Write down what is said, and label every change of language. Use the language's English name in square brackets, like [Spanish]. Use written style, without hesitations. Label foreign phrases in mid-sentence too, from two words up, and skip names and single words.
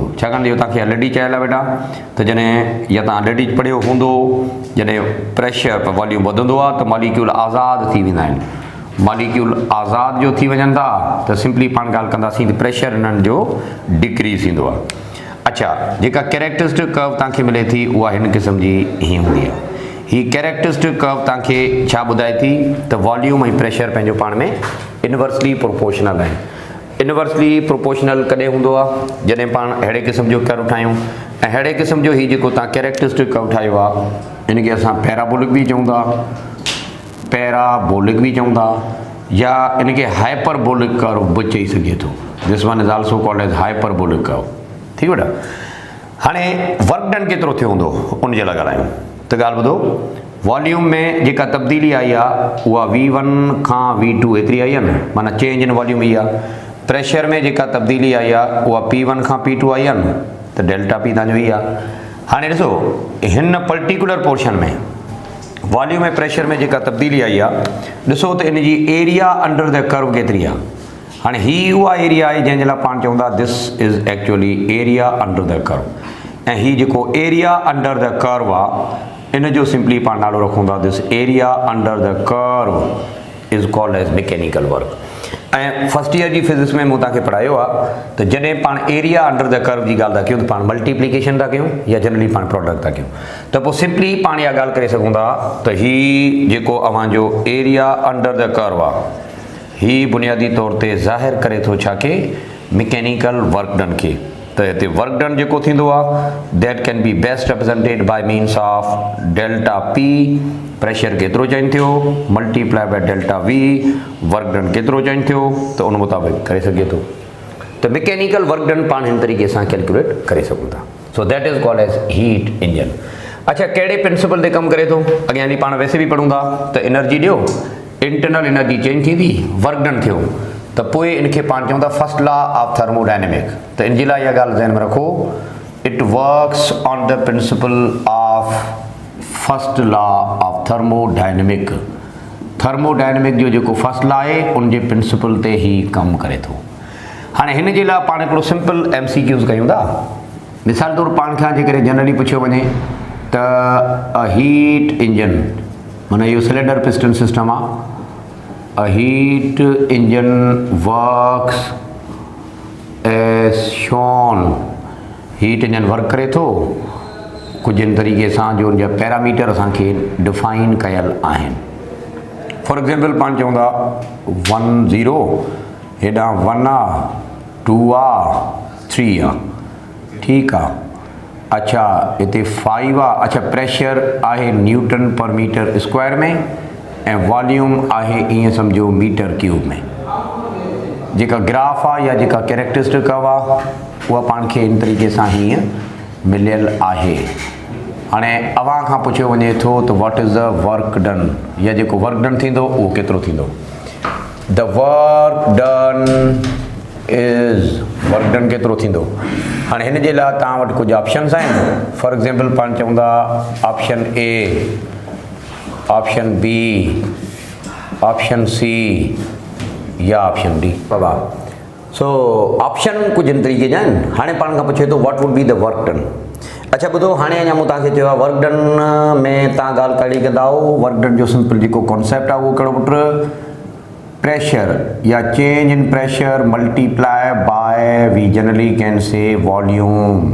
[Sindhi] छाकाणि इहो तव्हांखे ऑलरेडी चयल आहे बेटा, त जॾहिं या तव्हां ऑलरेडी पढ़ियो हूंदो, जॾहिं प्रेशर वॉल्यूम वधंदो आहे त मॉलिक्यूल आज़ादु थी वेंदा आहिनि। मॉलिक्यूल आज़ाद जो थी वञनि था त सिंपली पाण ॻाल्हि कंदासीं त प्रेशर इन्हनि जो डिक्रीज़ थींदो आहे। अच्छा, जेका [English] characteristic curve [Sindhi] तव्हांखे मिले थी उहा हिन क़िस्म जी हीअं हूंदी आहे। ही [English] characteristic curve [Sindhi] तव्हांखे छा ॿुधाए थी त वॉल्यूम ऐं प्रेशर पंहिंजो पाण में [English] inversely proportional [Sindhi] आहिनि। [English] inversely proportional [Sindhi] कॾहिं हूंदो आहे जॾहिं पाण अहिड़े क़िस्म जो कर्व ठाहियूं ऐं अहिड़े क़िस्म जो हीउ जेको तव्हां [English] characteristic curve [Sindhi] ठाहियो आहे इनखे असां पैराबोलिक बि चऊं था, पैराबोलिक बि चऊं था, या इनखे [English] hyperbolic curve [Sindhi] बि चई सघे थो। [English] this one is also called as hyperbolic curve. [Sindhi] थी वठा हाणे [English] work done [Sindhi] केतिरो थियो हूंदो उन जे लाइ ॻाल्हायूं। त ॻाल्हि ॿुधो, वॉल्यूम में जेका तब्दीली आई आहे उहा V1 खां V2 एतिरी आई आहे न, माना [English] change in volume [Sindhi] ई आहे। प्रेशर में जेका तब्दीली आई आहे उहा P1 खां P2 आई आहे न, त [English] delta P [Sindhi] तव्हांजो ई आहे। हाणे ॾिसो हिन [English] particular portion [Sindhi] में वॉल्यूम ऐं प्रेशर में जेका तब्दीली आई आहे, ॾिसो त इन जी [English] area under the curve [Sindhi] केतिरी आहे। हाणे ही उहा एरिया आहे जंहिंजे लाइ पाण चऊं था [English] this is actually area under the curve, [Sindhi] ऐं ही जेको [English] area under the curve [Sindhi] आहे इन जो सिंपली पाण नालो रखूं था [English] this area under the curve is called as mechanical work. [Sindhi] ऐं [English] first year [Sindhi] जी फिजिक्स में मूं तव्हांखे पढ़ायो आहे त जॾहिं पाण [English] area under the curve [Sindhi] जी ॻाल्हि था कयूं त पाण मल्टीप्लिकेशन था कयूं या जनरली पाण प्रोडक्ट था कयूं, त पोइ सिंपली पाण इहा ॻाल्हि करे सघूं था त ही जेको अव्हांजो [English] area under the curve [Sindhi] आहे ही बुनियादी तौर ते ज़ाहिर करे थो छा के [English] mechanical work done [Sindhi] खे। त हिते [English] work done [Sindhi] जेको थींदो आहे [English] that can be best represented by means of delta P, [Sindhi] प्रेशर केतिरो चेंज थियो [English] multiply by delta V, work done [Sindhi] केतिरो चेंज थियो त उन मुताबिक़ करे सघे थो। त [English] mechanical work done [Sindhi] पाण हिन तरीक़े सां कैलकुलेट करे सघूं था। [English] so that is called as heat engine. [Sindhi] अच्छा कहिड़े प्रिंसिपल ते कमु करे थो, अॻियां हली पाण वैसे बि पढ़ूं था त एनर्जी ॾियो, [English] internal energy [Sindhi] चेंज थींदी, [English] work done [Sindhi] थियो त पोइ इनखे पाण चऊं था [English] first law of thermodynamic. [Sindhi] त इन जे लाइ इहा ॻाल्हि ज़हन में रखो, [English] it works on the principle of first law of thermodynamic. [Sindhi] थर्मोडायनेमिक जो जेको [English] first law [Sindhi] आहे उन जे प्रिंसिपल ते ई कमु करे थो। हाणे हिन जे लाइ पाण हिकिड़ो [English] simple MCQs [Sindhi] कयूं था। मिसाल तौरु पाण खां जेकॾहिं जनरली पुछियो वञे त [English] a heat engine, [Sindhi] माना इहो [English] cylinder piston system [Sindhi] आहे, [English] a heat engine works as shown. heat engine work [Sindhi] करे थो कुझु इन तरीक़े सां जो उनजा पैरामीटर असांखे डिफाइन कयल आहिनि। [English] for example [Sindhi] पाण चऊं था 1 0, हेॾां 1 आहे, 2 आहे, 3 आहे, ठीकु आहे। अच्छा हिते 5 आहे। अच्छा प्रेशर आहे [English] newton per meter square [Sindhi] में ऐं वॉल्यूम आहे ईअं सम्झो [English] meter cube [Sindhi] में। जेका ग्राफ आहे या जेका [English] characteristic curve [Sindhi] आहे उहा पाण खे इन तरीक़े सां हीअं मिलियल आहे। हाणे अव्हां खां पुछियो वञे थो त [English] what is the work done, [Sindhi] या जेको [English] work done [Sindhi] थींदो उहो केतिरो थींदो। [English] the work done is, work done [Sindhi] केतिरो थींदो। हाणे हिन जे लाइ तव्हां वटि कुझु ऑप्शन्स आहिनि। [English] for example [Sindhi] पाण चऊं था [English] option A, option B, option C [Sindhi] या [English] option D. [Sindhi] बाबा सो ऑप्शन कुझु इन तरीक़े जा आहिनि। हाणे पाण खां पुछे थो [English] what would be the work done. [Sindhi] अच्छा ॿुधो, हाणे अञा मूं तव्हांखे चयो आहे [English] work done [Sindhi] में तव्हां ॻाल्हि कहिड़ी कंदा हो, [English] work done [Sindhi] जो सिंपल जेको कॉन्सेप्ट आहे उहो कहिड़ो पुट, [English] प्रेशर या change in pressure multiply by we generally can say volume.